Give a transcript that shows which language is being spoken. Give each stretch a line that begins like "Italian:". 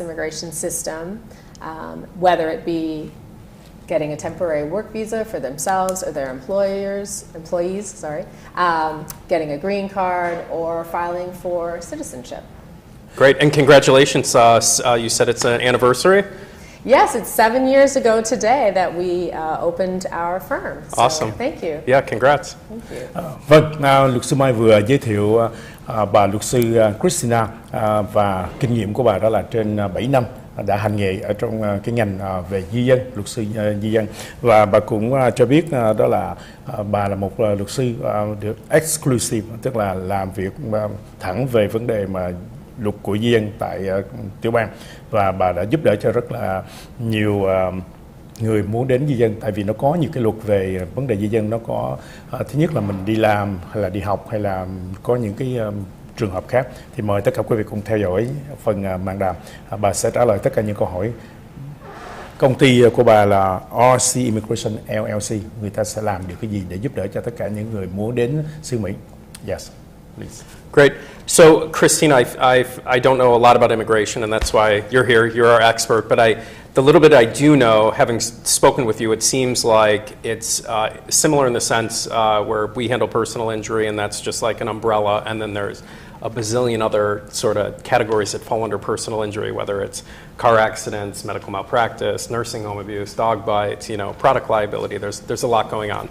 English: immigration system, whether it be getting a temporary work visa for themselves or their employees, getting a green card, or filing for citizenship. Great, and congratulations. You said it's an anniversary? Yes, it's 7 years ago today that we opened our firm. So awesome. Thank you. Yeah, congrats. Thank you.
Vietnamese: Vâng, luật sư Mai vừa giới thiệu bà luật sư Christina, và kinh nghiệm của bà đó là trên 7 năm đã hành nghề ở trong cái ngành về di dân, luật sư di dân. Và bà cũng cho biết đó là bà là một luật sư được exclusive, tức là làm việc thẳng về vấn đề mà luật của di dân tại tiểu bang, và bà đã giúp đỡ cho rất là nhiều người muốn đến di dân, tại vì nó có nhiều cái luật về vấn đề di dân. Nó có thứ nhất là mình đi làm hay là đi học, hay là có những cái trường hợp khác. Thì mời tất cả quý vị cùng theo dõi phần màn đàm. Bà sẽ trả lời tất cả những câu hỏi. Công ty của bà là RC Immigration LLC. Người ta sẽ làm được cái gì để giúp đỡ cho tất cả những người muốn đến xứ Mỹ?
English: Yes, please. Great. So, Christina, I don't know a lot about immigration, and that's why you're here. You're our expert. But the little bit I do know, having spoken with you, it seems like it's similar in the sense where we handle personal injury, and that's just like an umbrella, and then there's a bazillion other sort of categories that fall under personal injury, whether it's car accidents, medical malpractice, nursing home abuse, dog bites, product liability. There's a lot going on.